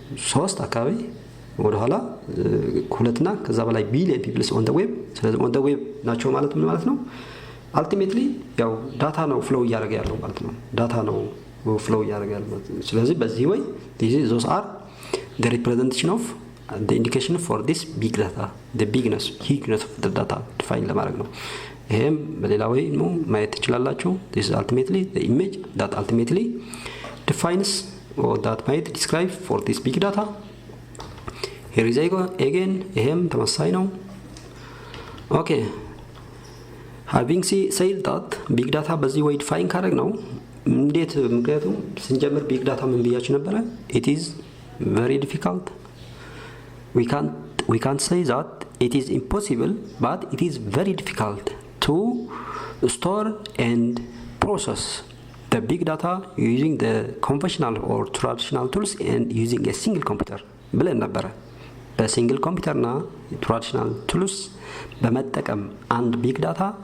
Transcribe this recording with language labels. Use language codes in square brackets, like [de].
[am] 3 አካባቢ ወደ ኋላ ሁለትና ከዛ በላይ [en] billion people on the web። [am] ስለዚህ [en] on the web [am] ናቸው ማለት ምን ማለት ነው? [en] ultimately [am] ያው ዳታ ነው ፍሎው እያደረገ ያለው ማለት ነው። ዳታ ነው ፍሎው እያደረገ ያለው ማለት ነው። ስለዚህ በዚህ ወይ [en] those are the representation of the indication for this big data, the bigness, hugeness of the data define [am] ለማድረግ ነው። ይሄም በሌላ ወይ ነው ማየት ትችላላችሁ። [en] this is ultimately the image that ultimately defines or that might describe for this big data. here is again [am] ይሄም ተመሳሳይ ነው። [en] okay, having said that big data [am] በዚህ ወይ define ካደረግ ነው እንዴት ምክንያቱም ስንጀምር ቢግ ዳታ ምን ብያችሁ ነበር? [en] it is very difficult. we can't say that it is impossible, but it is very difficult to store and process the big data using the conventional or traditional tools and using a single computer [am] ብለን ነበር። በሲንግል ኮምፒውተርና ትራዲሽናል ቱልስ በመጠቀም አንድ ቢግ ዳታ